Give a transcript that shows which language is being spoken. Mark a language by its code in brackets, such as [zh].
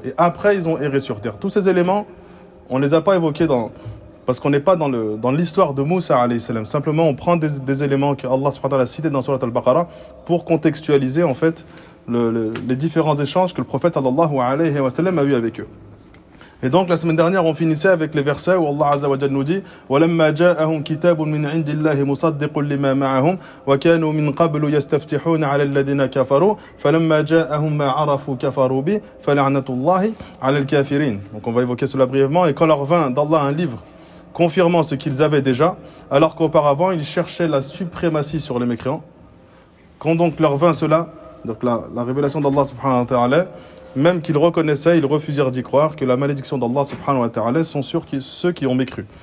[fr] Et après, ils ont erré sur terre. Tous ces éléments, on ne les a pas évoqués parce qu'on n'est pas dans l'histoire de Moussa [ar] alayhi salam. [fr] Simplement, on prend des éléments que Allah [ar] subhanahu wa ta'ala [fr] a cités dans Surat al-Baqarah pour contextualiser en fait les différents échanges que le prophète [ar] sallallahu alayhi wa sallam [fr] a eu avec eux. Et donc la semaine dernière, on finissait avec les versets où Allah azza wa jalla nous dit [ar] وَلَمَّا جَاءَهُمْ كِتَابٌ مِّنْ عِنْدِ اللَّهِ مُصَدِّقٌ لِمَا مَعَهُمْ وَكَانُوا مِنْ قَبْلُ يَسْتَفْتِحُونَ عَلَى الَّذِينَ كَفَرُوا فَلَمَّا جَاءَهُمْ مَا عَرَفُوا كَفَرُوا بِهِ فَلَعْنَةُ اللَّهِ عَلَى الْكَافِرِينَ. [fr] Donc on va évoquer cela brièvement. Et quand leur vint d'Allah un livre confirmant ce qu'ils avaient déjà, alors qu'auparavant ils cherchaient la suprématie sur les mécréants, quand donc leur vint cela, donc la révélation d'Allah [ar] subhanahu wa ta'ala, [fr] même qu'ils reconnaissaient, ils refusèrent d'y croire, que la malédiction d'Allah subhanahu wa ta'ala sont sur ceux qui ont mécru.